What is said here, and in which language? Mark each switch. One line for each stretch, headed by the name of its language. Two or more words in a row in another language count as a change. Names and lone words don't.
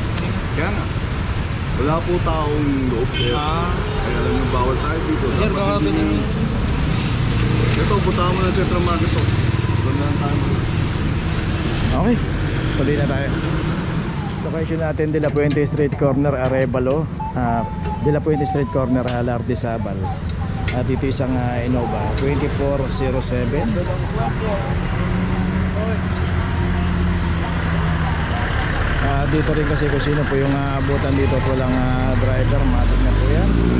Filipino: Kaya nga. Wala po taong loob sir. Kaya alam niyo, bawal tayo dito. Sir, Dapat baka hindi pwede niyo- Ito, punta mo na sa Central Market to. Doon na ang tayo. Okay, tuloy na tayo. Location natin, De La Puente Street Corner, Arevalo. De La Puente Street Corner, Lardizabal. At dito isang Innova 2407. Dito rin kasi kung sino po yung abutan dito po lang driver, matik na po yan.